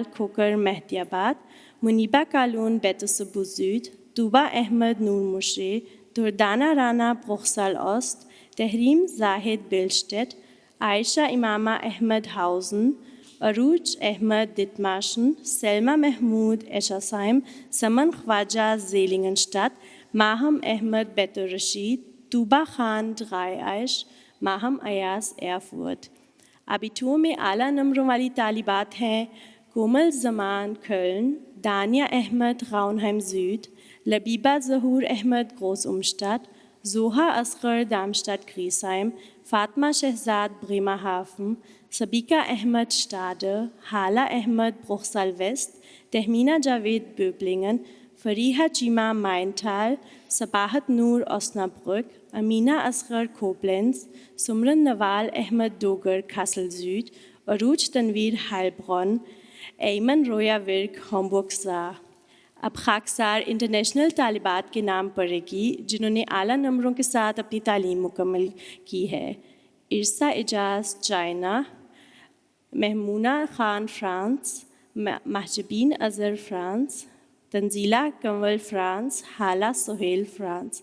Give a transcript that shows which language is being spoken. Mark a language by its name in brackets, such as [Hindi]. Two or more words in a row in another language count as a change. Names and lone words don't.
[Urdu] کھوکر مہدی آباد، منیبہ کالون بیت الصبو سود، طوبہ احمد نور مشرے، دردانہ رانا بروخسل اوست، تحریم زاہد بلشٹیٹ، عائشہ امامہ احمد ہاؤزن، عروج احمد دتماشن، سلمہ محمود ایشاسائم، سمن خواجہ زیلنگنشٹاٹ، ماہم احمد بیت الرشید، طوبہ خان ڈغائے عائش، ماہم ایاز ایرفورٹ۔ ابیٹور میں اعلیٰ نمبروں والی طالبات ہیں: کومل زمان کھلن، دانیہ احمد غاؤنہائم سوڈ، لبیبہ ظہور احمد گروس امشٹاٹ، زوہا اصغر دارمشٹاٹ گریسائم، فاطمہ شہزاد بریمہافن، سبیکہ احمد شٹاڈر، حالہ احمد بروخسل ویسٹ، تہمینہ جاوید بوبلنگن، فریحہ چیمہ مائنٹھال، صباحت نور اوسنابرک، امینہ اصغر کھوبلینز، سمرن نوال احمد ڈوگر کھاسل سوڈ، عروج تنویر ہائلبرون، ایمن رویا ورک ہومبرگ سا۔ اب خاکسار انٹرنیشنل طالبات کے نام پڑھے گی جنہوں نے اعلیٰ نمبروں کے ساتھ اپنی تعلیم مکمل کی ہے: ارسا اجاز چائنا، محمونہ خان فرانس، محجبین اظہر فرانس، تنزیلہ کنول فرانس، حالہ سہیل فرانس۔